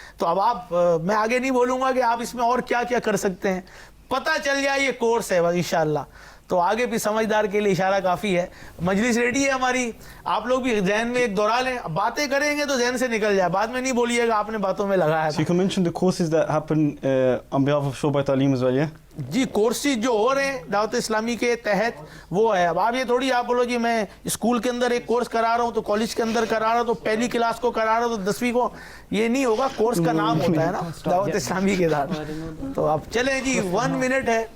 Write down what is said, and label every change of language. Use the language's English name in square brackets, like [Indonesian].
[Urdu] تو اب آپ میں آگے نہیں بولوں گا کہ آپ اس میں اور کیا کیا کر سکتے ہیں, پتہ چل جائے یہ کورس ہے بس انشاءاللہ. تو آگے بھی سمجھدار کے لیے اشارہ کافی ہے. مجلس ریڈی ہے ہماری, آپ لوگ بھی ذہن میں ایک دورہ لیں. باتیں کریں گے تو ذہن سے نکل جائے, بعد میں نہیں بولیے گا آپ نے باتوں میں لگایا [English] So you [Urdu] تھا. [English] can mention the courses that happen on behalf of Shobai Taaleem as well, yeah? [Urdu] جی courses جو ہو رہے ہیں دعوت اسلامی کے تحت وہ ہے. اب آپ یہ تھوڑی آپ بولو جی میں اسکول کے اندر ایک کورس کرا رہا ہوں تو کالج کے اندر کرا رہا ہوں تو پہلی کلاس کو کرا رہا ہوں تو 10ویں کو, یہ نہیں ہوگا. کورس کا نام ہوتا ہے نا دعوت اسلامی کے ساتھ. تو اب چلیں جی 1 منٹ ہے.